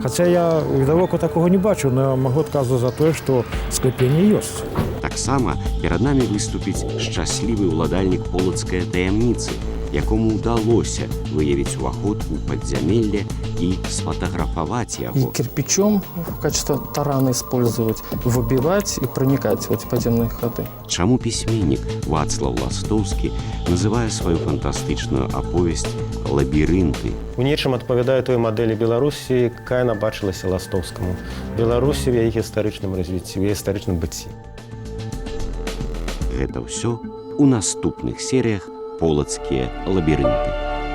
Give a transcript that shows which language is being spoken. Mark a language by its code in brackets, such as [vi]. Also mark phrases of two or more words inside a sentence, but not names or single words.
[be] Хаця я відавоку такога не бачу, но магу адказваць за тое, што скляпенне ёсць. Таксама перад намі выступіць шчаслівы ўладальнік полацкай таямніцы, якому ўдалося выявіць уваход у падзямелле і сфотаграфаваць И яго. [ru] кирпичом в качестве тарана использовать, выбивать и проникать в эти подземные ходы. [be] Чаму пісьменнік Вацлаў Ластоўскі называе сваю фантастычную аповесць «Лабірынты»? У нечым адпавядае той мадэлі Беларусі, якая набачылася Ластоўскаму. Беларусі в яе гістарычным развіцці, в яе гістарычным быцці. Гэта ўсё у наступных серыях «Полацкія лабірынты».